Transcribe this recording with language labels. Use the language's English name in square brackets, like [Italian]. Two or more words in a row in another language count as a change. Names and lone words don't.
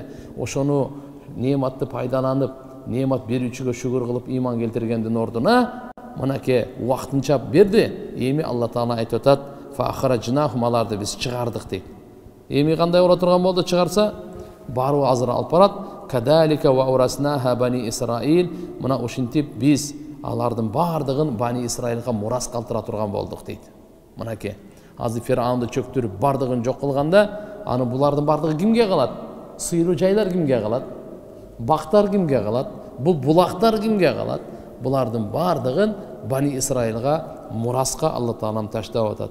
[Kyrgyz] Ошону нематты пайдаланып, немат берүүчүгө шүгүр кылып ыйман келтиргендин ордуна мынакей убактынча берди. Эми Алла Таала айтып атат, [Arabic] فأخرجناهم, [Kyrgyz] аларды биз чыгардык дейт. Эми кандай боло турган болду чыгарса? Барып азыр алып барат. [Arabic] كذلك وأورثناها بني إسرائيل. [Kyrgyz] Мына ушинтип биз алардын бардыгын Бани Исраилга мурас калтыра турган болдук дейт. Мынакей. Азыр Фирауунду чөктүрүп бардыгын жок кылганда, аны булардын бардыгы кимге калат? Сыйруу жайлар кимге калат? Бактар кимге калат? Бул булактар кимге калат? Булардын бардыгын Бани Исраилга мураска Алла Таалам таштап атат.